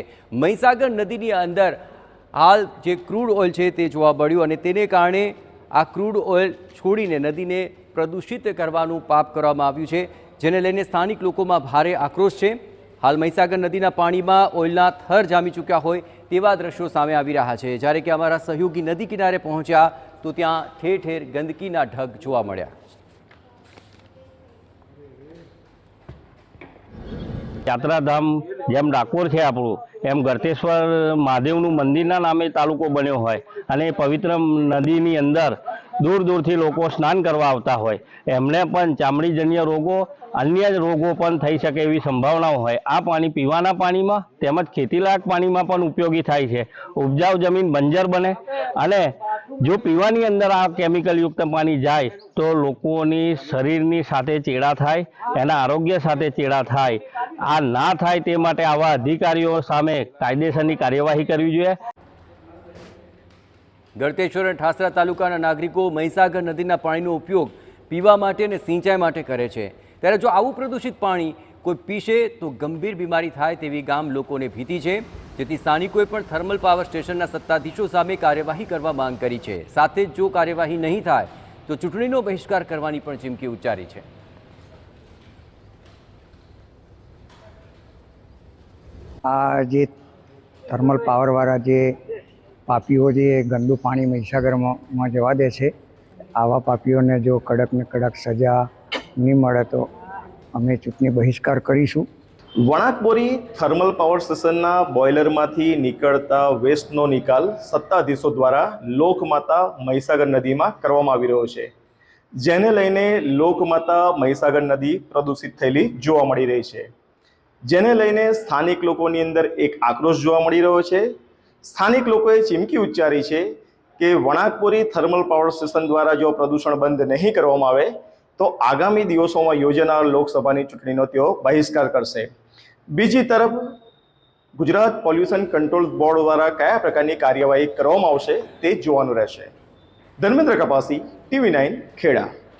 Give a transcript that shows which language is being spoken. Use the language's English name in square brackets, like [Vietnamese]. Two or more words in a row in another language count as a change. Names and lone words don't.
[Gujarati] મહીસાગર નદીની અંદર હાલ જે [English] crude oil [Gujarati] છે તે જોવા મળ્યું અને તેને કારણે આ [English] crude oil [Gujarati] છોડીને નદીને પ્રદૂષિત કરવાનું પાપ કરવામાં આવ્યું છે, જેને લઈને સ્થાનિક લોકોમાં ભારે આક્રોશ છે। હાલ મહીસાગર નદીના પાણીમાં ઓઇલના થર જામી ચૂક્યા હોય તેવા દ્રશ્યો સામે આવી રહ્યા છે। જ્યારે કે અમારા સહયોગી નદી કિનારે પહોંચ્યા તો ત્યાં ઠેર ઠેર ગંદકીના ઢગ જોવા મળ્યા। યાત્રાધામ જેમ ડાકોર હૈ આપણું એમ ગરતેશ્વર મહાદેવનું મંદિરના નામે તાલુકો બન્યો હોય અને પવિત્ર નદીની અંદર દૂર દૂરથી લોકો સ્નાન કરવા આવતા હોય એમને પણ ચામડીજન્ય રોગો અન્ય રોગો પણ થઈ શકે એવી સંભાવનાઓ હોય। આ પાણી પીવાના પાણીમાં તેમજ ખેતીલાયક પાણીમાં પણ ઉપયોગી થાય છે। ઉપજાઉ જમીન બંજર બને અને જો પીવાની અંદર આ કેમિકલ યુક્ત પાની જાએ તો લોકોની શરીરની સાથે ચેડા થાય, એના આરોગ્ય સાથે ચેડા થાય। આ ના થાય તે માટે આવા અધિકારીઓ સામે કાયદેસરની કાર્યવાહી કરવી જોઈએ। गरतेश्वर અને ઠાસરા તાલુકાના નાગરિકો મહીસાગર નદીના પાણીનો ઉપયોગ પીવા માટે અને સિંચાઈ માટે કરે છે, ત્યારે જો આવું પ્રદૂષિત પાણી કોઈ પીશે તો ગંભીર બીમારી થાય તેવી ગામ લોકોને ભીતિ છે, જેથી સ્થાનિકોએ પણ [English] thermal power [Gujarati] સ્ટેશનના સત્તાધીશો સામે કાર્યવાહી કરવા માંગ કરી છે। સાથે જ જો કાર્યવાહી નહીં થાય તો ચૂંટણીનો બહિષ્કાર કરવાની પણ ચીમકી ઉચ્ચારી છે। આ જે [English] thermal power [Gujarati] વાળા જે પાપીઓ જે ગંદુ પાની મહીસાગર મેં જવા દે છે, આવા પાપીઓ ને જો કડક ને કડક સજા નહીં મળે તો અમે ચૂંટણી બહિષ્કાર કરીશું। वणाकबोरी [English] thermal power [Gujarati] સ્ટેશનના બોયલરમાંથી નીકળતા વેસ્ટનો નિકાલ સત્તાધીશો દ્વારા લોકમાતા મહીસાગર નદીમાં કરવામાં આવી રહ્યો છે, જેને લઈને લોકમાતા મહીસાગર નદી પ્રદૂષિત થયેલી જોવા મળી રહી છે, જેને લઈને સ્થાનિક લોકોની અંદર એક આક્રોશ જોવા મળી રહ્યો છે। સ્થાનિક લોકોએ ચીમકી ઉચ્ચારી છે કે વણાકબોરી [English] thermal power [Gujarati] સ્ટેશન દ્વારા જો પ્રદૂષણ બંધ નહીં કરવામાં આવે તો આગામી દિવસો મેં યોજનાર લોકસભાની ચૂંટણીનો તેઓ બહિષ્કાર કરશે। બીજી તરફ गुजरात पोल्यूशन कंट्रोल बोर्ड દ્વારા કયા પ્રકારની કાર્યવાહી કરવામાં આવશે તે જોવાનું રહેશે। धर्मेन्द्र कपासी, TV9 खेड़ा।